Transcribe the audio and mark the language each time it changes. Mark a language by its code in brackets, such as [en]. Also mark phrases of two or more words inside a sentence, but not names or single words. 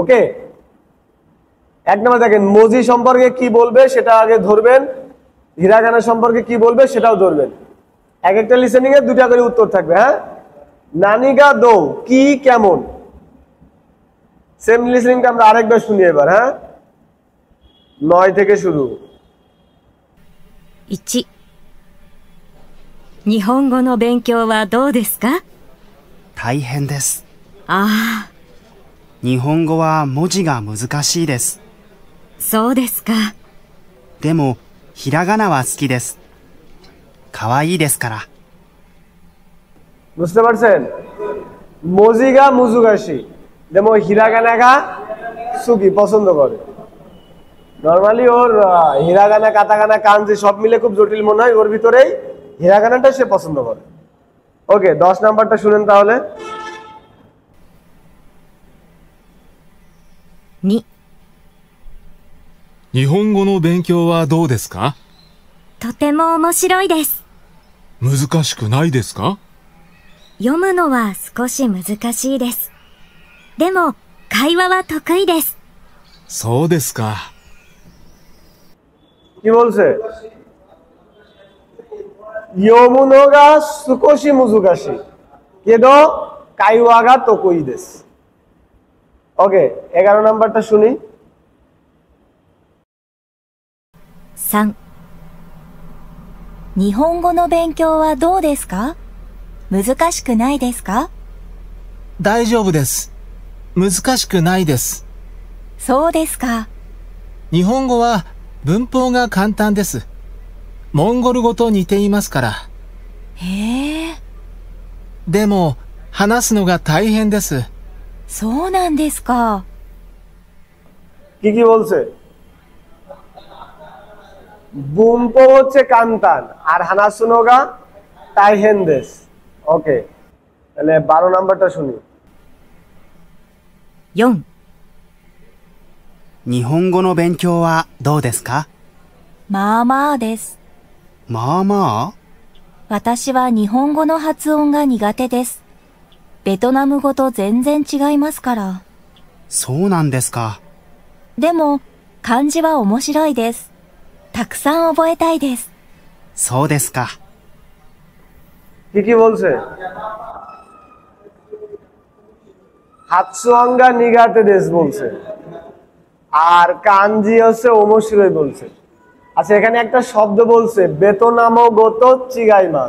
[bn] ওকে, এক নম্বর দেখেন, মজি সম্পর্কে কি বলবে সেটা আগে ধরবেন, হিরাগানা সম্পর্কে কি বলবে সেটাও ধরবেন। এক একটা লিসেনিং এ দুটা করে উত্তর থাকবে। হ্যাঁ, [ja] 何が どう [bn] কি কেমন, সেম লিসেনিংটা আমরা আরেকবার শুনি এবার। হ্যাঁ, 9 থেকে শুরু। [ja] 1、日本語の勉強はどうですか？大変です。ああ、日本語は文字が難しいです。そうですか。でも、ひらがなは好きです。かわいいですから。 [bn] বুঝতে পারছেন? [ja] 文字が難しい, [bn] যেমন [ja] ひらがなが好き [bn] পছন্দ করে। নরমালি ওর [ja] ひらがな カタカナ 漢字 [bn] সব মিলে খুব জটিল মনে হয়, ওর ভিতরেই হিরাগানাটা সে পছন্দ করে। ওকে, 10 নাম্বারটা শুনেন তাহলে। 2、日本語の勉強はどうですか？とても面白いです。難しくないですか？読むのは少し難しいです。でも、会話は得意です。そうですか。 কি বলছে? [ja] 読むのが少し難しいけど会話が得意です. [bn] ওকে, 11 নাম্বারটা শুনি। [ja] 3、日本語の勉強はどうですか？難しくないですか？大丈夫です。難しくないです。そうですか。日本語は文法が簡単です。モンゴル語と似ていますから。へえ、でも、話すのが大変です。そうなんですか。 [bn] কি কি বলছে? বুমপো হচ্ছে কান্তান আর [ja] 話すのが大変です. [bn] ওকে, তাহলে 12 নাম্বারটা শুনি। [ja] 4、日本語の勉強はどうですか？まあまあです。まあまあ？私は日本語の発音が苦手です。ベトナム語と全然違いますから。そうなんですか。でも、漢字は面白いです。たくさん覚えたいです。そうですか。 [bn] কি কি বলছে? [ja] 発音が苦手です [bn] বলছে, আর কাঞ্জি হচ্ছে ওমশিরই বলছে। আচ্ছা, এখানে একটা শব্দ বলছে [ja] ベトナム語と違います.